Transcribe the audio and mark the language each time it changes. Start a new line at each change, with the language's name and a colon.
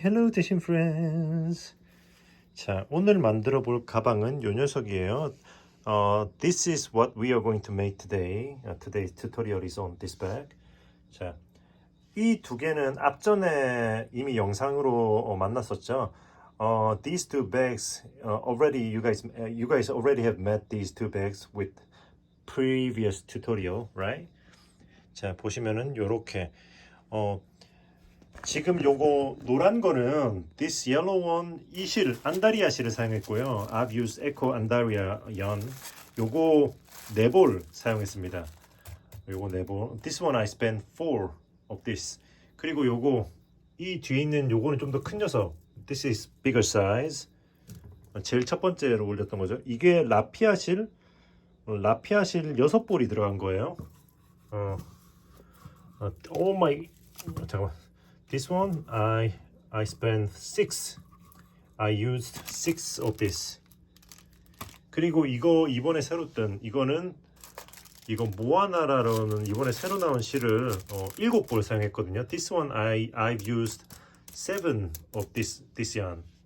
English: Hello
Korean: 대신
English: friends.
Korean: 자, 오늘 만들어 볼 가방은 요 녀석이에요.
English: This is what we are going to make today. Today's tutorial is on this bag.
Korean: 자, 이 두 개는 앞전에 이미 영상으로 만났었죠.
English: These two bags already you guys already have met these two bags with previous tutorial, right?
Korean: 자, 보시면은 요렇게 지금 요거 노란 거는
English: this yellow one
Korean: 이 실 안다리아 실을 사용했고요.
English: I've used Eco Andaria yarn.
Korean: 요거 4볼 사용했습니다. 요거 4볼.
English: This one I spent 4 of this.
Korean: 그리고 요거 이 뒤에 있는 요거는 좀 더 큰 녀석.
English: This is bigger size.
Korean: 제일 첫 번째로 올렸던 거죠. 이게 라피아 실 6볼이 들어간 거예요.
English: Oh my,
Korean: 잠깐만.
English: This one I spent 6. I used 6 of this.
Korean: 그리고 이거 이번에 새로 뜬 이거는 이거 모아나라라는 이번에 새로 나온 실을 7볼 사용했거든요.
English: This one I've used 7 of this yarn.